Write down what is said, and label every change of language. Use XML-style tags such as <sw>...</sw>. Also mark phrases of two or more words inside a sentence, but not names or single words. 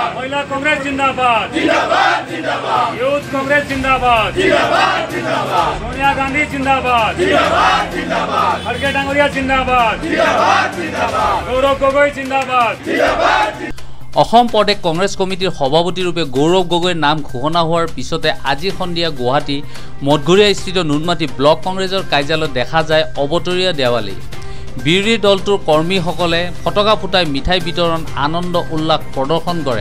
<hi>महिला कांग्रेस जिंदाबाद जिंदाबाद जिंदाबाद यूथ कांग्रेस जिंदाबाद जिंदाबाद जिंदाबाद सोनिया गांधी जिंदाबाद जिंदाबाद जिंदाबाद खड़गे डांगरिया जिंदाबाद जिंदाबाद जिंदाबाद गौरव गगৈ जिंदाबाद जिंदाबाद।</hi> <as>অসম প্ৰদেশ কংগ্ৰেছ কমিটিৰ সভাপতিৰূপে গৌৰৱ গগৈৰ নাম ঘোষণা হোৱাৰ পিছতে আজি সন্ধিয়া গুৱাহাটী মঠঘৰীয়া স্থিত নুনমাটি ব্লক কংগ্ৰেছৰ কাৰ্যালয়ত দেখা যায় অবতৰীয়া দেৱালী। বিৰোধী দলটোৰ কৰ্মীসকলে ফটকা ফুটাই মিঠাই বিতৰণ আনন্দ উল্লাস প্ৰদৰ্শন কৰে।</as>